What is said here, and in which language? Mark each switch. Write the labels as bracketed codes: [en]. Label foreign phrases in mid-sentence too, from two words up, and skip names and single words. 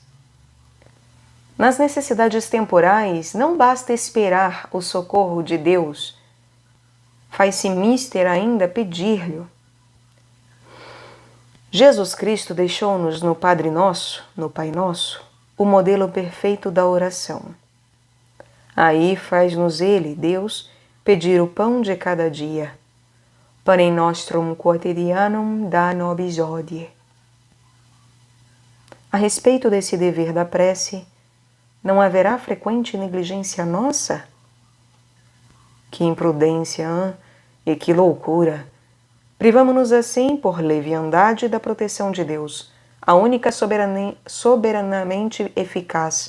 [pt] Nas necessidades temporais, não basta esperar o socorro de Deus, faz-se mister ainda pedir-lhe. Jesus Cristo deixou-nos no Padre Nosso, no Pai Nosso, o modelo perfeito da oração. Aí faz-nos Ele, Deus, pedir o pão de cada dia. [la] Panem nostrum quotidianum da nobis hodie. [pt] A respeito desse dever da prece, não haverá frequente negligência nossa? Que imprudência, e que loucura! Privamo-nos assim por leviandade da proteção de Deus, a única soberanamente eficaz.